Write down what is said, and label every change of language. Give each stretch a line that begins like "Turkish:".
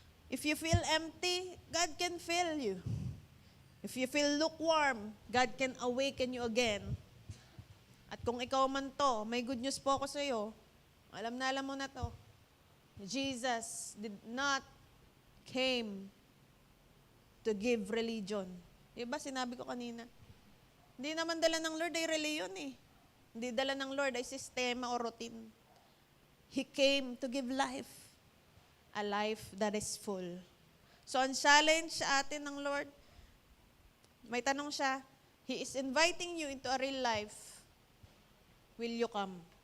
English: If you feel empty, God can fill you. If you feel lukewarm, God can awaken you again.
Filipino: At kung ikaw man to, may good news po ako sa iyo. Alam mo na to.
English: Jesus did not came to give religion.
Filipino: Diba sinabi ko kanina? Hindi naman dala ng Lord ay reliyon eh. Hindi dala ng Lord ay sistema o routine.
English: He came to give life. A life that is full.
Filipino: So ang challenge sa atin ng Lord, may tanong siya,
English: He is inviting you into a real life. Will you come?